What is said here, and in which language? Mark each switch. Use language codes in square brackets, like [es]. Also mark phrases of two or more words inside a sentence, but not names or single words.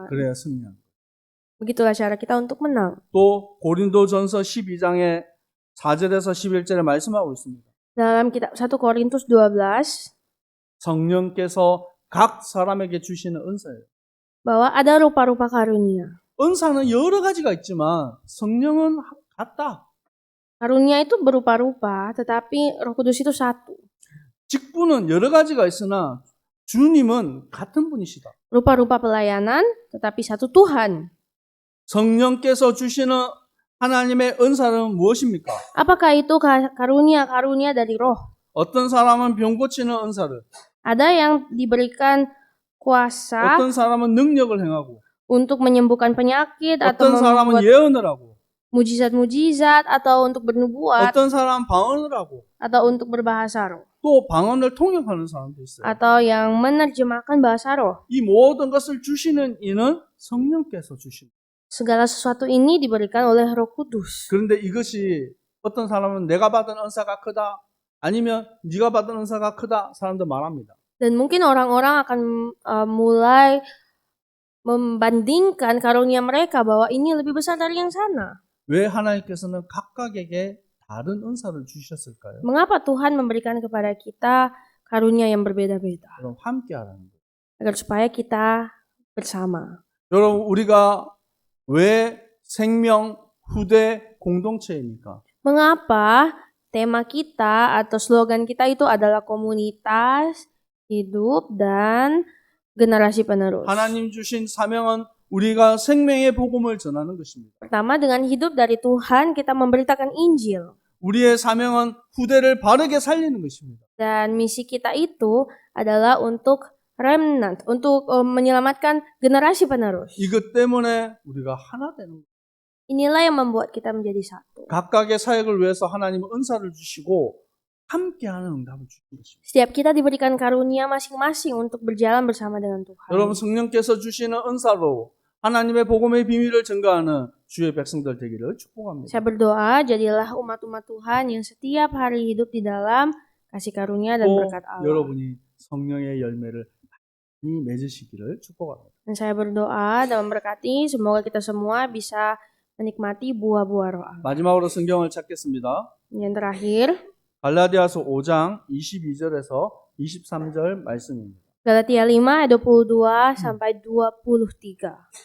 [ko] 그래야 승리합니다. [id] Begitulah cara kita untuk menang. [ko] 또 고린도전서 12장의 4절에서 11절에 말씀하고 있습니다. [id] Dalam kitab 1 Korintus 12, [ko] 성령께서 각 사람에게 주시는 은사예요. [id] bahwa ada rupa-rupa karunia. [ko] 은사는 여러 가지가 있지만 성령은 같다. [id] Karunia itu berupa-rupa, tetapi Roh Kudus itu satu. [ko] 직분은 여러 가지가 있으나 주님은 같은 분이시다. [id] Rupa-rupa pelayanan, tetapi satu Tuhan. [ko] 성령께서 주시는 하나님의 은사는 무엇입니까? [id] Apakah itu karunia-karunia dari roh? [ko] 어떤 사람은 병 고치는 은사를, [id] Ada yang diberikan kuasa [ko] 어떤 사람은 능력을 행하고, [id] untuk menyembuhkan penyakit atau [ko] 어떤 사람은 [id] membuat [ko] 예언을 하고, [id] mujizat-mujizat atau untuk bernubuat [ko] 어떤 사람은 방언을 하고, [id] atau untuk berbahasa roh [ko] 또 방언을 통역하는 사람도 있어요. [id] atau yang menerjemahkan bahasa roh. [ko] 이 모든 것을 주시는 이는 성령께서 주십니다. [id] Segala sesuatu ini diberikan oleh Roh Kudus. [ko] 그런데 이것이 어떤 사람은 내가 받은 은사가 크다, 아니면 네가 받은 은사가 크다 사람들 말합니다. [id] Dan mungkin orang-orang akan mulai membandingkan karunia mereka bahwa ini lebih besar dari yang sana. [ko] 왜 하나님께서는 각각에게 다른 은사를 주셨을까요? [id] Mengapa Tuhan memberikan kepada kita karunia yang berbeda-beda? [ko] 그럼 함께 하라는 거예요. [id] Agar supaya kita bersama. [ko] 여러분 우리가 왜 생명 후대 공동체입니까? [id] Mengapa tema kita atau slogan kita itu adalah komunitas, hidup, dan generasi penerus? [ko] 하나님 주신 사명은 우리가 생명의 복음을 전하는 것입니다. [id] Pertama, dengan hidup dari Tuhan kita memberitakan Injil. [ko] 우리의 사명은 후대를 바르게 살리는 것입니다. [id] Dan misi kita itu adalah untuk remnant, untuk menyelamatkan generasi penerus. [ko] 이것 때문에 우리가 하나 되는 거예요. [id] Inilah yang membuat kita menjadi satu. [ko] 각각의 사역을 위해서 하나님은 은사를 주시고 함께하는 응답을 주신 것입니다. [id] Setiap kita diberikan karunia masing-masing untuk berjalan bersama dengan Tuhan. [ko] 여러분 성령께서 주시는 은사로 하나님의 복음의 비밀을 증거하는 주의 백성들 되기를 축복합니다. [id] Saya berdoa, jadilah umat-umat Tuhan yang setiap hari hidup di dalam kasih karunia dan [ko] 또 [id] berkat Allah. [ko] 여러분이 성령의 열매를 많이 맺으시기를 축복합니다. [id] Dan saya berdoa dan memberkati semoga kita semua bisa menikmati buah-buah roh Allah. [ko] 마지막으로 성경을 찾겠습니다. [id] Yang terakhir, [ko] 갈라디아서 5장 22절에서 23절 말씀입니다. [id] Galatia 5 ayat 22 sampai 23.